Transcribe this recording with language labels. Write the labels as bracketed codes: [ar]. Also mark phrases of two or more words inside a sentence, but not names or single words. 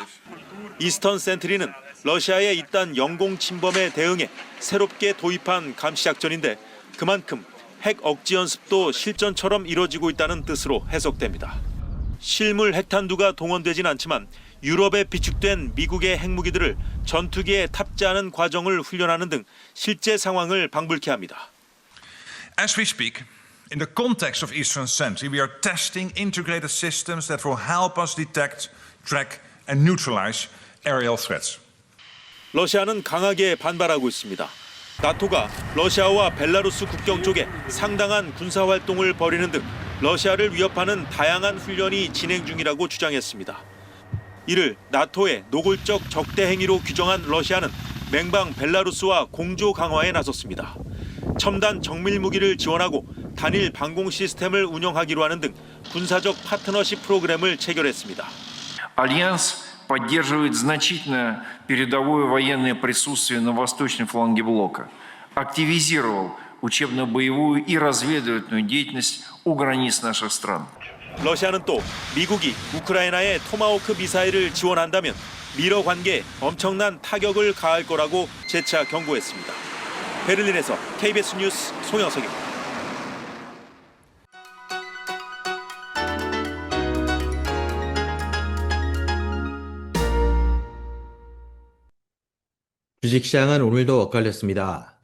[ko] 이스턴 센트리는 러시아의 잇단 영공 침범에 대응해 새롭게 도입한 감시작전인데 그만큼 핵 억지 연습도 실전처럼 이뤄지고 있다는 뜻으로 해석됩니다. 실물 핵탄두가 동원되진 않지만 유럽에 비축된 미국의 핵무기들을 전투기에 탑재하는 과정을 훈련하는 등 실제 상황을 방불케 합니다. [en] As we speak, in the context of Eastern Sentry, we are testing integrated systems that will help us detect, track and neutralize aerial threats. [ko] 러시아는 강하게 반발하고 있습니다. 나토가 러시아와 벨라루스 국경 쪽에 상당한 군사 활동을 벌이는 등 러시아를 위협하는 다양한 훈련이 진행 중이라고 주장했습니다. 이를 나토의 노골적 적대 행위로 규정한 러시아는 맹방 벨라루스와 공조 강화에 나섰습니다. 첨단 정밀 무기를 지원하고 단일 방공 시스템을 운영하기로 하는 등 군사적 파트너십 프로그램을 체결했습니다. [ru] Альянс поддерживает значительное передовое военное присутствие на восточном фланге блока, активизировал учебно-боевую и разведывательную деятельность у границ наших стран. [ko] 러시아는 또 미국이 우크라이나에 토마호크 미사일을 지원한다면 미러 관계에 엄청난 타격을 가할 거라고 재차 경고했습니다. 베를린에서 KBS 뉴스 송영석입니다. 주식시장은 오늘도 엇갈렸습니다.